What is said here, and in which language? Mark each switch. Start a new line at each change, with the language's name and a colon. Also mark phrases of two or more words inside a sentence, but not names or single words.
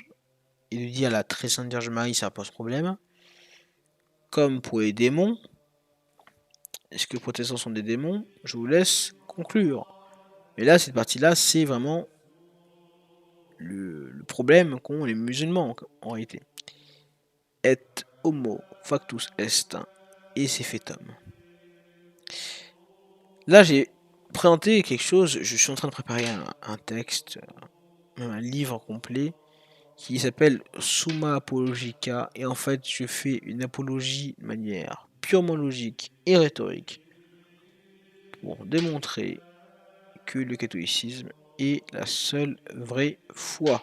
French: Il lui dit à la très sainte Vierge Marie, ça pose problème. Comme pour les démons, est-ce que les protestants sont des démons? Je vous laisse conclure. Mais là, cette partie-là, c'est vraiment le problème qu'ont les musulmans en réalité.
Latin: Et homo factus est,
French: et c'est fait homme. Là, j'ai présenté quelque chose, je suis en train de préparer un texte, même un livre complet, qui s'appelle Summa Apologica, et en fait, je fais une apologie de manière purement logique et rhétorique pour démontrer que le catholicisme est la seule vraie foi.